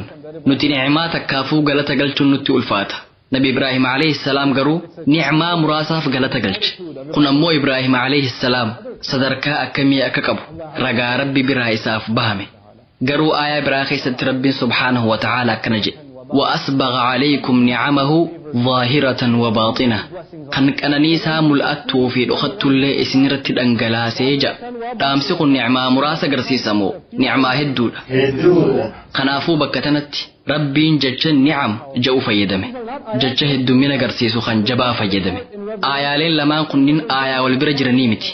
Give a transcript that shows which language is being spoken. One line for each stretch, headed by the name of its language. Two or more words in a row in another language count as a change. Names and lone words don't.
Oromo: Nuti ni'maa takkaafuu galata galchuun nutti ulfaata. Nabi Ibraahim
Arabic: عليه السلام
Oromo: garuu ni'maa muraasaaf galata galche. Kun ammoo Ibraahim
Arabic: عليه السلام
Oromo: sadarkaa akkamii akka qabu ragaa Rabbi biraa isaaf bahame. Garuu aayaa biraa keessatti Rabbiin
Arabic: سبحانه وتعالى
Oromo: akkana jedhe.
Arabic: وأسبغ عليكم نعمه ظاهرة وباطنة
Oromo: kan qananiisaa mul'attuu fi dhokatullee isinirratti dhangalaasee jira. Dhaamsi kun ni'maa muraasa agarsiisamoo ni'maa hedduudha. Kanaafuu bakka tanatti Rabbiin jecha ni'am jedhu fayyadame. Jecha heddummina agarsiisu kan jabaa fayyadame. Aayaaleen lamaan kunniin aayaa wal bira jiranii miti.